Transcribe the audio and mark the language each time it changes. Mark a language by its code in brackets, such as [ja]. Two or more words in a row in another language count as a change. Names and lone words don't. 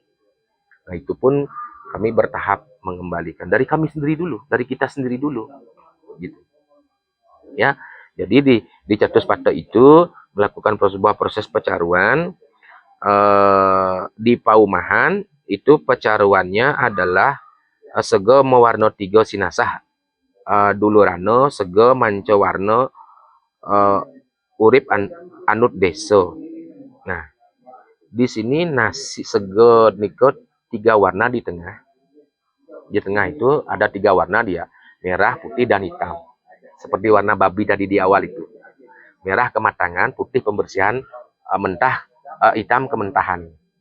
[id] Nah, itu pun kami bertahap mengembalikan dari kami sendiri dulu, dari kita sendiri dulu. Gitu. Ya, jadi di Catuspattur itu melakukan sebuah proses pecaruan di Paumahan itu pecaruannya adalah [ban] sege mewarno 3 sinasah dulurano sege manco warno urip anut deso. [id] Nah, di sini nasi sege nikot 3 warna di tengah. Di tengah itu ada 3 warna dia, merah, putih, dan hitam. Seperti warna babi tadi di awal itu. Merah kematangan, putih pembersihan, mentah, hitam kementahan.